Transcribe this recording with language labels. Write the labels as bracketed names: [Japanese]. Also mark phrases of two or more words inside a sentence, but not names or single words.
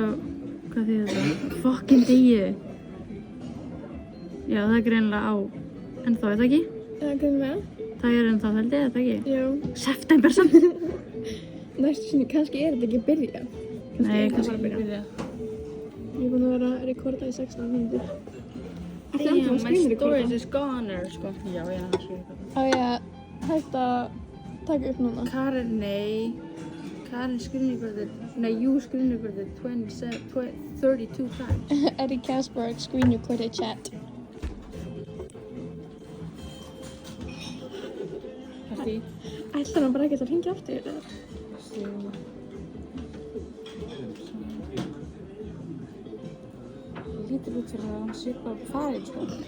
[Icelandic] Hvað þýðir þetta? Fucking degið. Já, það er greinilega á... Ennþá, er það ekki? Eða hvernig með? Það er ennþá, held ég, er það ekki? Já. September samt! næstu sinni, kannski er þetta ekki að byrja. Nei, er þetta kannski bara að ekki byrja. Ég er búin að vera að rekorda í 16 mínútur. [English] Damn, my storage is gone, [Icelandic] sko. Já, ég hann að skrifa. Á ég að hætta að taka upp núna? Karen, nei. Karen [English] screen recorded. Nei, you screen recorded 32 times. Eddie Kasparek screen recorded chat. [Icelandic] Hætti. Ætlar hann bara ekkert að hringja aftur þér? Lítur út fyrir að hann sé bara farinn, sko.